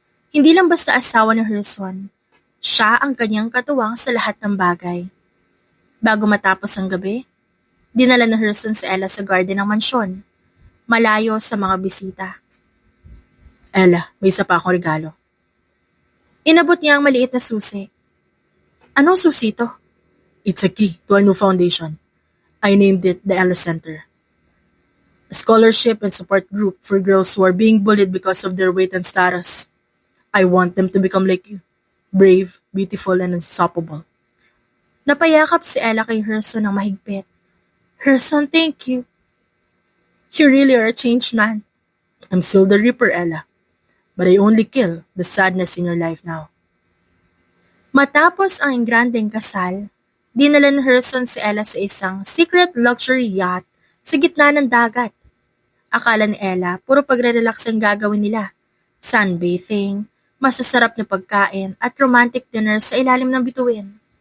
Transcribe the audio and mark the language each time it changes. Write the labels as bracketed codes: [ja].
[tl] Hindi lang basta asawa ni Herson. Siya ang kanyang katuwang sa lahat ng bagay. Bago matapos ang gabi, dinala ni Herson si Ella sa garden ng mansyon, malayo sa mga bisita. Ella, may isa pa akong regalo. Inabot niya ang maliit na susi. Anong susi ito? [en] It's a key to a new foundation. I named it the Ella Center. A scholarship and support group for girls who are being bullied because of their weight and status. I want them to become like you. Brave, beautiful, and unstoppable. [tl] Napayakap si Ella kay Herson ng mahigpit. [en] Herson, thank you. You really are a changed man. I'm still the Reaper, Ella. But I only kill the sadness in your life now. [tl] Matapos ang grandeng kasal, dinala ni Herson si Ella sa isang secret luxury yacht sa gitna ng dagat. Akala ni Ella, puro pagre-relax ang gagawin nila. Sunbathing, masasarap na pagkain at romantic dinner sa ilalim ng bituin.